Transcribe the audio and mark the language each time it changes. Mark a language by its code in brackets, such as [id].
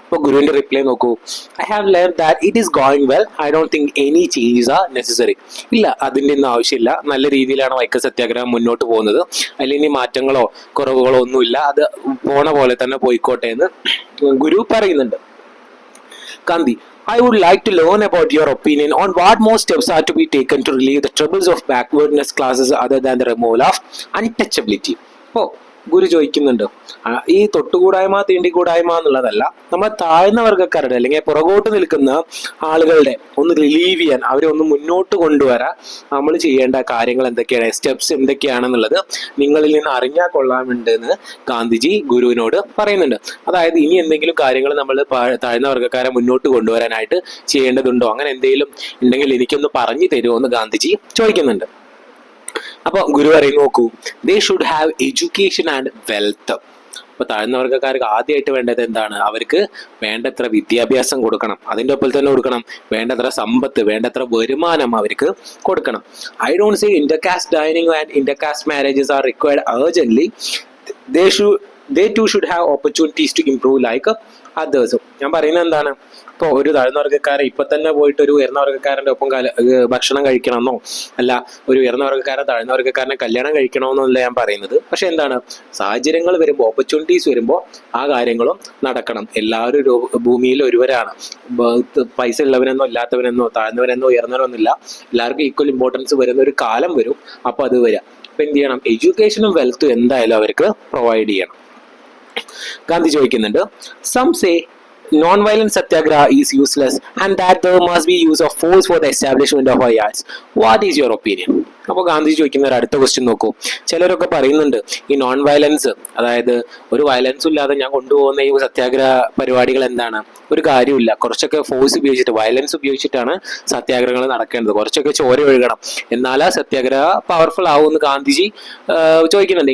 [ml] അപ്പോൾ ഗുരുവിന്റെ റിപ്ലൈ നോക്കൂ, [en] I have learn that it is going well, I don't think any changes are necessary. [ml] ഇല്ല, അതിൻ്റെ ഒന്നും ആവശ്യമില്ല, നല്ല രീതിയിലാണ് വൈക്കം സത്യാഗ്രഹം മുന്നോട്ട് പോകുന്നത്, അല്ലെങ്കിൽ മാറ്റങ്ങളോ കുറവുകളോ ഒന്നുമില്ല, അത് പോണ പോലെ തന്നെ പോയിക്കോട്ടെ എന്ന് ഗുരു പറയുന്നുണ്ട്. [en] Gandhi, I would like to learn about your opinion on what more steps are to be taken to relieve the troubles of backwardness classes other than the removal of untouchability. [ml] Oh, ഗുരു ചോദിക്കുന്നുണ്ട്, ഈ തൊട്ടുകൂടായ്മ തീണ്ടിക്കൂടായ്മ എന്നുള്ളതല്ല, നമ്മൾ താഴ്ന്ന വർഗ്ഗക്കാരുടെ അല്ലെങ്കിൽ പുറകോട്ട് നിൽക്കുന്ന ആളുകളുടെ ഒന്ന് റിലീവ് ചെയ്യാൻ, അവരെ ഒന്ന് മുന്നോട്ട് കൊണ്ടുവരാൻ നമ്മൾ ചെയ്യേണ്ട കാര്യങ്ങൾ എന്തൊക്കെയാണ്, സ്റ്റെപ്സ് എന്തൊക്കെയാണെന്നുള്ളത് നിങ്ങളിൽ നിന്ന് അറിഞ്ഞാൽ കൊള്ളാമുണ്ടെന്ന് ഗാന്ധിജി ഗുരുവിനോട് പറയുന്നുണ്ട്. അതായത് ഇനി എന്തെങ്കിലും കാര്യങ്ങൾ നമ്മൾ താഴ്ന്ന വർഗ്ഗക്കാരെ മുന്നോട്ട് കൊണ്ടുവരാനായിട്ട് ചെയ്യേണ്ടതുണ്ടോ, അങ്ങനെ എന്തെങ്കിലും ഉണ്ടെങ്കിൽ എനിക്കൊന്ന് പറഞ്ഞു തരുമോ എന്ന് ഗാന്ധിജി ചോദിക്കുന്നുണ്ട്. അപ്പൊ ഗുരു പറയും, നോക്കൂ, [en] They should have education and wealth. [ml] അപ്പൊ താഴ്ന്ന വർഗ്ഗക്കാർക്ക് ആദ്യമായിട്ട് വേണ്ടത് എന്താണ്? അവർക്ക് വേണ്ടത്ര വിദ്യാഭ്യാസം കൊടുക്കണം, അതിൻ്റെ ഒപ്പം തന്നെ കൊടുക്കണം വേണ്ടത്ര സമ്പത്ത്, വേണ്ടത്ര വരുമാനം അവർക്ക് കൊടുക്കണം. [en] I don't say intercaste dining and intercaste marriages are required urgently. They should they too should have opportunities to improve like others. [ml] ഞാൻ പറയുന്നത് എന്താണ്, ഇപ്പോൾ ഒരു താഴ്ന്ന വർഗ്ഗക്കാരൻ ഇപ്പൊ തന്നെ പോയിട്ട് ഒരു ഉയർന്ന വർഗ്ഗക്കാരൻ്റെ ഒപ്പം ഭക്ഷണം കഴിക്കണമെന്നോ അല്ല ഒരു ഉയർന്ന വർഗ്ഗക്കാരൻ താഴ്ന്ന വർഗ്ഗക്കാരനെ കല്യാണം കഴിക്കണമെന്നല്ല ഞാൻ പറയുന്നത്. പക്ഷെ എന്താണ്, സാഹചര്യങ്ങൾ വരുമ്പോൾ, ഓപ്പർച്യൂണിറ്റീസ് വരുമ്പോൾ ആ കാര്യങ്ങളും നടക്കണം. എല്ലാവരും ഭൂമിയിൽ ഒരുവരാണ്. പൈസ ഉള്ളവനെന്നോ ഇല്ലാത്തവനെന്നോ താഴ്ന്നവനെന്നോ ഉയർന്നവനെന്നോ എല്ലാവർക്കും ഈക്വൽ ഇമ്പോർട്ടൻസ് വരുന്ന ഒരു കാലം വരും. അപ്പോൾ അത് വരാം. അപ്പൊ എന്ത് ചെയ്യണം, എഡ്യൂക്കേഷനും വെൽത്തും എന്തായാലും അവർക്ക് പ്രൊവൈഡ് ചെയ്യണം. ഗാന്ധി ചോദിക്കുന്നുണ്ട്, [en] Some say non-violent satyagraha is useless and that there must be use of force for the establishment of our yards. What is your opinion? [ml] അപ്പോൾ ഗാന്ധി ചോദിക്കുന്ന ഒരു അടുത്ത ക്വസ്റ്റ്യൻ നോക്കൂ. ചിലരൊക്കെ പറയുന്നുണ്ട് ഈ നോൺ വയലൻസ്, അതായത് ഒരു വയലൻസും ഇല്ലാതെ ഞാൻ കൊണ്ടുപോകുന്ന ഈ സത്യാഗ്രഹ പരിപാടികൾ എന്താണ്, ഒരു കാര്യമില്ല. കുറച്ചൊക്കെ ഫോഴ്സ് ഉപയോഗിച്ചിട്ട്, വയലൻസ് ഉപയോഗിച്ചിട്ടാണ് സത്യാഗ്രഹങ്ങൾ നടക്കേണ്ടത്. കുറച്ചൊക്കെ ചോര ഒഴുകണം, എന്നാലാ സത്യാഗ്രഹ പവർഫുൾ ആവുമെന്ന് ഗാന്ധിജി ചോദിക്കുന്നുണ്ട്.